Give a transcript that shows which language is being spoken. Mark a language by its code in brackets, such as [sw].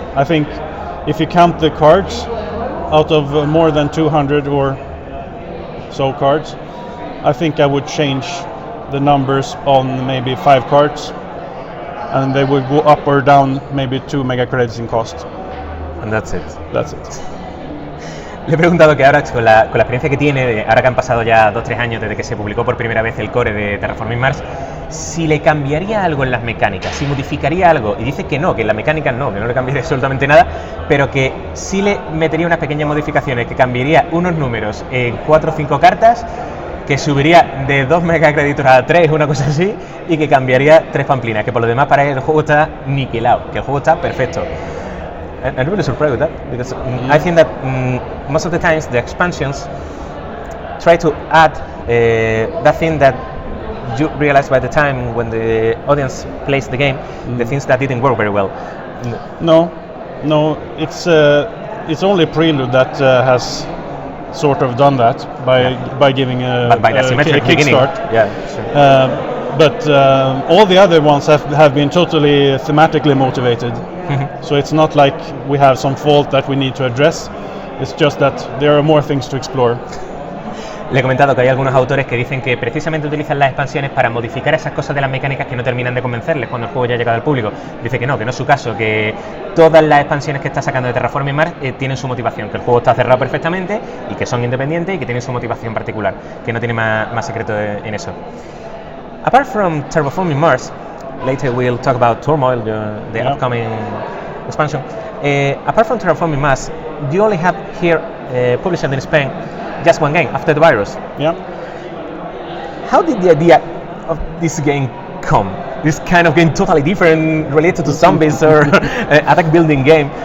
[en] I think if you count the cards, out of more than 200 or so cards, I think I would change the numbers on maybe 5 cards, and they would go up or down maybe 2 mega credits in cost. And that's it. That's it. [es] Le he preguntado que ahora, con la experiencia que tiene, ahora que han pasado ya 2-3 años desde que se publicó por primera vez el core de Terraforming Mars, si le cambiaría algo en las mecánicas, si modificaría algo, y dice que no, que en las mecánicas no, que no le cambiaría absolutamente nada, pero que sí le metería unas pequeñas modificaciones, que cambiaría unos números en 4 o 5 cartas, que subiría de 2 megacréditos a 3, una cosa así, y que cambiaría 3 pamplinas, que por lo demás para él el juego está niquelado, que el juego está perfecto. [en] I'm really surprised with that, because I think that most of the times the expansions try to add that thing that you realize by the time when the audience plays the game, the things that didn't work very well. No, it's only Prelude that has sort of done that by giving a kickstart. Yeah, sure. But all the other ones have been totally thematically motivated. So it's not like we have some fault that we need to address. It's just that there are more things to explore. [es] Le he comentado que hay algunos autores que dicen que precisamente utilizan las expansiones para modificar esas cosas de las mecánicas que no terminan de convencerles cuando el juego ya ha llegado al público. Dice que no es su caso, que todas las expansiones que está sacando de Terraforming Mars tienen su motivación, que el juego está cerrado perfectamente y que son independientes y que tienen su motivación particular, que no tiene más secreto en eso. [en] Apart from Terraforming Mars, later we'll talk about Turmoil, the upcoming expansion. Apart from Terraforming Mars, you only have here published in Spain just one game, After the Virus. Yeah. How did the idea of this game come? This kind of game totally different, related to zombies or attack building game.